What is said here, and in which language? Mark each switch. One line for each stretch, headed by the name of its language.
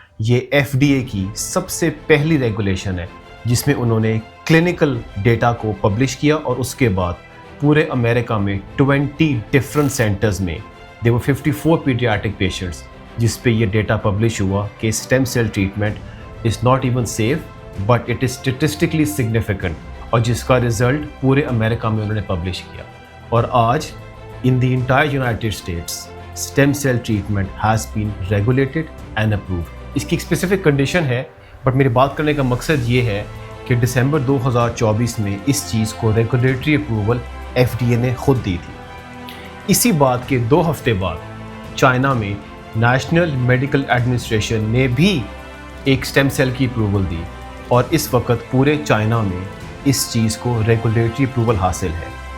Urdu: یہ FDA کی سب سے پہلی ریگولیشن ہے جس میں انہوں نے کلینکل ڈیٹا کو پبلش کیا, اور اس کے بعد پورے امریکہ میں 20 ڈفرنٹ سینٹرز میں
English: there were 54
Urdu: پیڈیاٹرک پیشنٹس جس پہ یہ ڈیٹا پبلش ہوا کہ stem cell
English: treatment is not even safe but it is statistically significant,
Urdu: اور جس کا رزلٹ پورے امریکہ میں انہوں نے پبلش کیا. اور آج
English: in the entire United States stem cell treatment has been regulated and approved.
Urdu: اس کی ایک اسپیسیفک کنڈیشن ہے, بٹ میری بات کرنے کا مقصد یہ ہے کہ دسمبر 2024 میں اس چیز کو ریگولیٹری اپروول FDA نے خود دی تھی. اسی بات کے 2 ہفتے بعد چائنا میں نیشنل میڈیکل ایڈمنسٹریشن نے بھی ایک stem cell کی اپروول دی, اور اس وقت پورے چائنا میں اس چیز کو ریگولیٹری اپروول حاصل ہے.